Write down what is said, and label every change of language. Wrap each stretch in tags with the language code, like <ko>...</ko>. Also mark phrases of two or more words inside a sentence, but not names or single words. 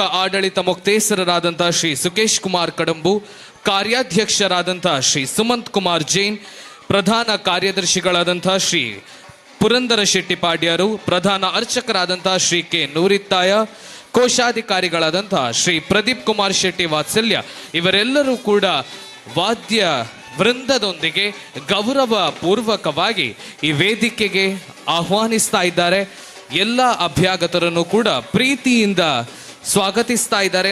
<kn>ಆಡಳಿತ ಮುಕ್ತೇಸರರಾದಂತಹ ಶ್ರೀ ಸುಕೇಶ್ ಕುಮಾರ್ ಕಡಂಬು, ಕಾರ್ಯಾಧ್ಯಕ್ಷರಾದಂತಹ ಶ್ರೀ ಸುಮಂತ್ ಕುಮಾರ್ ಜೈನ್, ಪ್ರಧಾನ ಕಾರ್ಯದರ್ಶಿಗಳಾದಂತಹ ಶ್ರೀ ಪುರಂದರ ಶೆಟ್ಟಿ ಪಾಡ್ಯಾರು, ಪ್ರಧಾನ ಅರ್ಚಕರಾದಂತಹ ಶ್ರೀ ಕೆ ನೂರಿತ್ತಾಯ, ಕೋಶಾಧಿಕಾರಿಗಳಾದಂತಹ ಶ್ರೀ ಪ್ರದೀಪ್ ಕುಮಾರ್ ಶೆಟ್ಟಿ ವಾತ್ಸಲ್ಯ ಇವರೆಲ್ಲರೂ ಕೂಡ ವಾದ್ಯ ವೃಂದದೊಂದಿಗೆ ಗೌರವ ಪೂರ್ವಕವಾಗಿ ಈ ವೇದಿಕೆಗೆ ಆಹ್ವಾನಿಸ್ತಾ ಇದ್ದಾರೆ. ಎಲ್ಲ ಅಭ್ಯಾಗತರನ್ನು ಕೂಡ ಪ್ರೀತಿಯಿಂದ ಸ್ವಾಗತಿಸ್ತಾ ಇದ್ದಾರೆ.</kn>